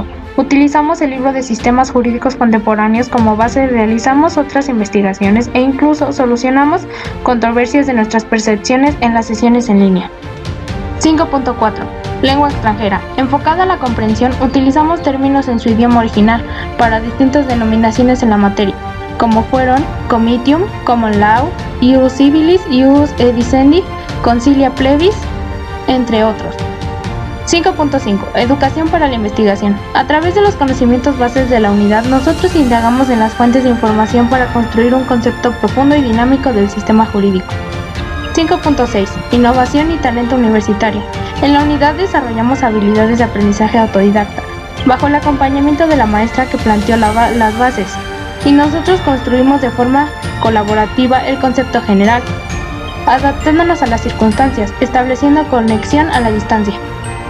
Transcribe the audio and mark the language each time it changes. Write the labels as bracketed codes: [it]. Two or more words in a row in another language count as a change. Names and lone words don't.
[es] Utilizamos el libro de sistemas jurídicos contemporáneos como base, realizamos otras investigaciones e incluso solucionamos controversias de nuestras percepciones en las sesiones en línea. 5.4. Lengua extranjera. Enfocada a la comprensión, utilizamos términos en su idioma original para distintas denominaciones en la materia, como fueron comitium, [en] common law, [la] ius civilis, ius edicendi, concilia plebis, [es] entre otros. 5.5. Educación para la investigación. A través de los conocimientos bases de la unidad, nosotros indagamos en las fuentes de información para construir un concepto profundo y dinámico del sistema jurídico. 5.6. Innovación y talento universitario. En la unidad desarrollamos habilidades de aprendizaje autodidacta, bajo el acompañamiento de la maestra que planteó las bases, y nosotros construimos de forma colaborativa el concepto general, adaptándonos a las circunstancias, estableciendo conexión a la distancia.